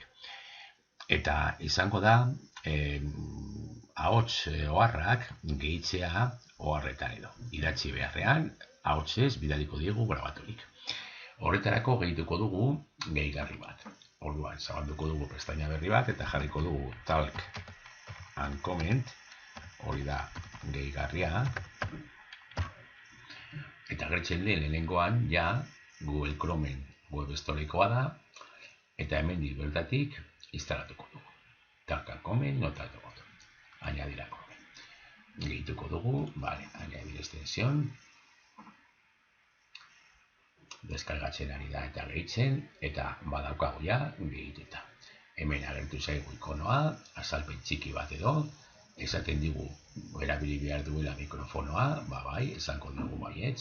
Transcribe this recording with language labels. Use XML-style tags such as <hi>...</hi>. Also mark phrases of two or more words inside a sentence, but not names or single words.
<eu>Eta izango da, ahots oharrak gehitzea oharretan edo. Idatzi beharrean, ahotsez bidaliko diegu grabaturik. Horretarako gehituko dugu gehigarri bat. Orduan, zabalduko dugu pestaina berri bat eta jarriko dugu</eu> <en>talk and comment,</en> <eu>hori da gehigarria. Eta agertzen den lehenengoan, ja, Google Chromeen web storekoa da, eta hemen bertatik instalatuko dugu.</eu> <en>Talk and comment,</en> <eu>notatuko dugu.</eu> <es>Añadir a Chrome.</es> <eu>Gehituko dugu,</eu> <es>añadir extensión.</es> <eu>Deskargatzen ari da eta gehitzen, eta badaukagu ja gehituta. Hemen agertu zaigu ikonoa, azalpen txiki bat edo, esaten digu erabili behar duela mikrofonoa, bai, esango dugu baietz.</eu>